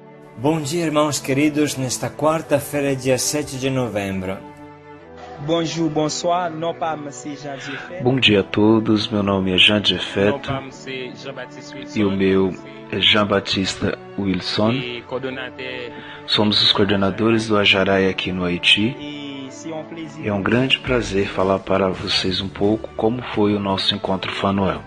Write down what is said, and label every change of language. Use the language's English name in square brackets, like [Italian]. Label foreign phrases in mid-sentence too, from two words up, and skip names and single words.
[Portuguese] Bom dia, irmãos queridos, nesta quarta-feira, dia 7 de novembro. [French] Bonjour, bonsoir, non pas Monsieur Jean Diefet. [Portuguese] Bom dia a todos, meu nome é Jean Diefet e o meu é Jean-Baptiste Wilson. Somos os coordenadores do Ajarai aqui no Haiti. É um grande prazer falar para vocês um pouco como foi o nosso encontro Fanuel.